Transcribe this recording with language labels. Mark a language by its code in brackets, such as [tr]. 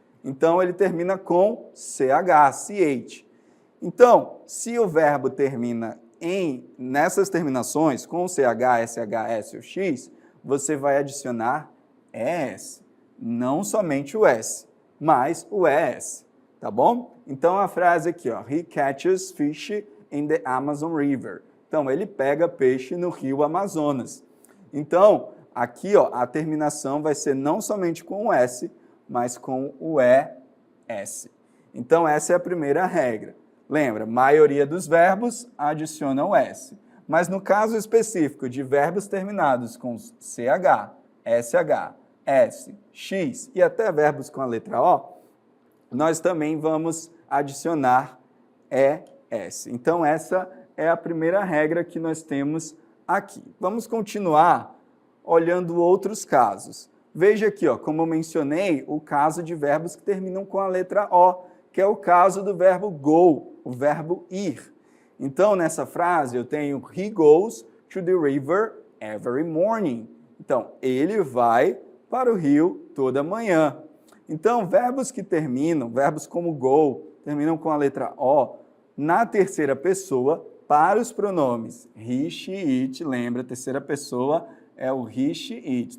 [pt] Então, ele termina com CH, CH. Então, se o verbo termina nessas terminações, com CH, SH, S ou X, você vai adicionar ES. Não somente o S, mas o ES. Tá bom? Então, a frase aqui, ó, [en] he catches fish in the Amazon River. [pt] Então, ele pega peixe no rio Amazonas. Então, aqui, ó, a terminação vai ser não somente com o S, mas com o ES. Então, essa é a primeira regra. Lembra, maioria dos verbos adiciona o S. Mas no caso específico de verbos terminados com CH, SH, S, X e até verbos com a letra O, nós também vamos adicionar ES. Então, essa é a primeira regra que nós temos aqui. Vamos continuar olhando outros casos. Veja aqui, ó, como eu mencionei, o caso de verbos que terminam com a letra O, que é o caso do verbo go, o verbo ir. Então, nessa frase, eu tenho [en] he goes to the river every morning. [pt] Então, ele vai para o rio toda manhã. Então, verbos que terminam, verbos como go, terminam com a letra O, na terceira pessoa, para os pronomes he, she, it, lembra, terceira pessoa é o he, she, it.